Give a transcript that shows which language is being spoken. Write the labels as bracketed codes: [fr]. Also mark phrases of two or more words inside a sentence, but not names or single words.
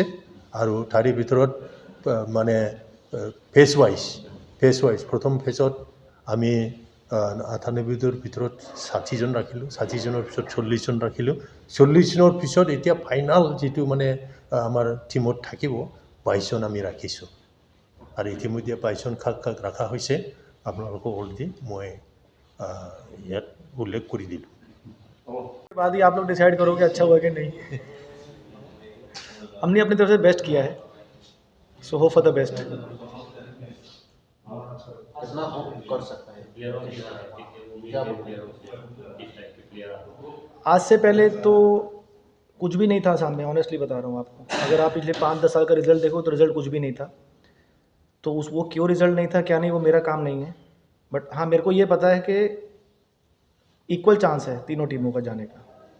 [as] আৰু তাৰে ভিতৰত মানে [en] phase wise [as] প্ৰথম ফেজত আমি 98ৰ ভিতৰত 60জন ৰাখিলোঁ 60জনৰ পিছত 40জন ৰাখিলোঁ 40জনৰ পিছত এতিয়া ফাইনাল যিটো মানে আমাৰ টিমত থাকিব 22জন আমি ৰাখিছোঁ আৰু ইতিমধ্যে 22জন কাক ৰখা হৈছে আপোনালোকক অলৰেডি মই ইয়াত [hi] उल्लेख कर दी बाद ही आप लोग डिसाइड करोगे अच्छा हुआ कि नहीं हमने अपनी तरफ से बेस्ट किया है [en] so hope for the best [hi] कितना कर सकता है आज से पहले तो कुछ भी नहीं था सामने ऑनेस्टली बता रहा हूँ आपको अगर आप पिछले 5-10 साल का रिजल्ट देखो तो रिजल्ट कुछ भी नहीं था तो वो क्यों रिजल्ट नहीं था क्या नहीं वो मेरा काम नहीं है बट हाँ मेरे को ये पता है कि [en] equal chance [hi] है तीनों टीमों का जाने का